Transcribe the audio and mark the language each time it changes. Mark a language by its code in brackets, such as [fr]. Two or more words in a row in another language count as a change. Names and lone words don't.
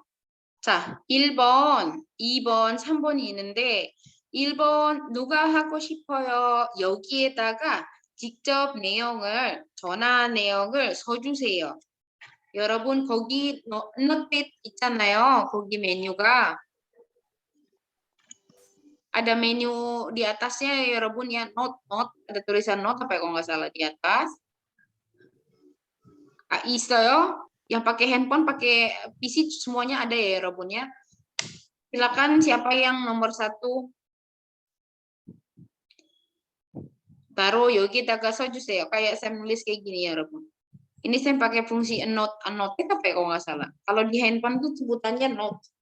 [ko] 자, 1번, 2번, 3번이 있는데 1번 누가 하고 싶어요? 여기에다가 직접 전화 내용을 써주세요. 여러분 거기 note 있잖아요. 거기 메뉴가 [id] ada menu di atasnya 여러분 ya note ada tulisan note apa ya kalau nggak salah di atas. [ko] 있어요. [id] Yang pakai handphone, pakai PC semuanya ada ya 여러분 ya. Silakan siapa yang nomor 1 taruh [ko] 여기다가 써주세요. [id] Kayak saya nulis kayak gini ya 여러분. Ini saya pakai fungsi note apa ya kalau nggak salah. Kalau di handphone tuh sebutannya note.